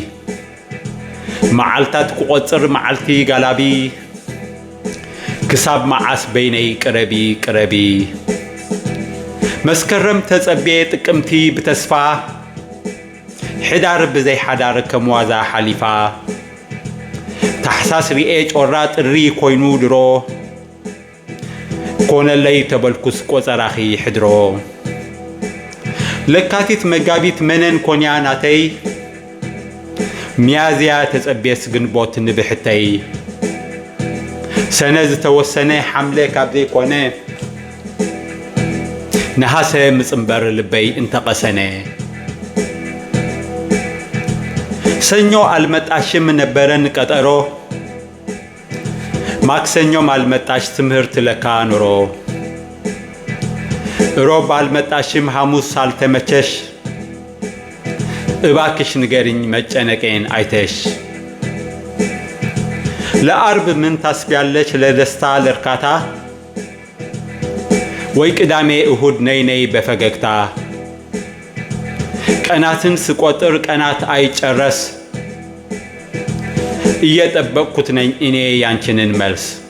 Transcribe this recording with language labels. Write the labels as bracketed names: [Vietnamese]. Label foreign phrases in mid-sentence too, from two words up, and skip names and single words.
[Tigrinya] መዓልታት ክቖጽር መዓልቲ ጋላቢ ክሳብ መዓስ በይነይ ቅረቢ ቅረቢ መስከረም ተጸብየ ጥቅምቲ ብተስፋ ሕዳር ብዘይ ሓዳር ከምዋዛ ሓሊፋ ታሕሳስ ርኤ ጮራ ጥሪ ኮይኑ ድሮ ኮነለይ ተበልኩስ ቆጸራኺ ሕድሮ ለካቲት መጋቢት መነን ኮንያ ናተይ ሚያዝያ ተጸብየስ ግንቦት ንብሕተይ ሰነ ዝተወሰነ ሓምለ ካብ ዘይኮነ ነሃሰ ምጽምበር ልበይ እንተቐሰነ [Amharic] ሰኞ አልመጣሽም ነበረን ቀጠሮ ማክሰኞም አልመጣሽ ትምህርት ለካ ኑሮ ሮብ አልመጣሽም ሐሙስ አልተመቸሽ እባክሽ ንገሪኝ መጨነቄን አይተሽ ለአርብ ምን ታስቢያለሽ ለደስታ ለርካታ ወይ ቅዳሜ እሁድ ነይ በፈገግታ ቀናትን ስቆጥር ቀናት አይጨረስ እየጠበቅኩት ነኝ እኔ ያንቺንን መልስ